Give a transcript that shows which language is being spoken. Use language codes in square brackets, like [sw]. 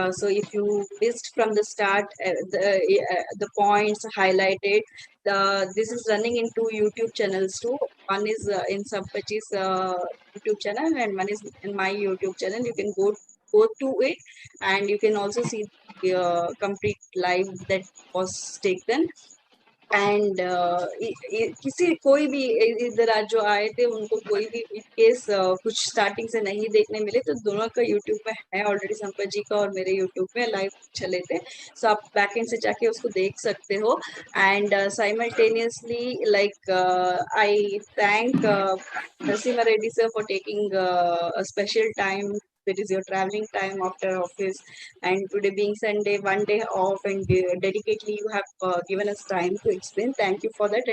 [en] So if you missed from the start the points highlighted, this is running in 2 YouTube channels too. One is in Sampathji's YouTube channel, and one is in my YouTube channel. You can go to it, and you can also see the complete live that was taken. [hi] And किसी कोई भी इधर आज जो आए थे उनको कोई भी केस कुछ स्टार्टिंग से नहीं देखने मिले, तो दोनों का यूट्यूब में है ऑलरेडी, संपत जी का और मेरे यूट्यूब में लाइव चले थे, सो आप बैक एंड से जाके उसको देख सकते हो। [en] And simultaneously like I thank Narasimha Reddy sir for taking a special time. That is your traveling time after office, and today being Sunday, one day off, and dedicatedly you have given us time to explain. Thank you for that.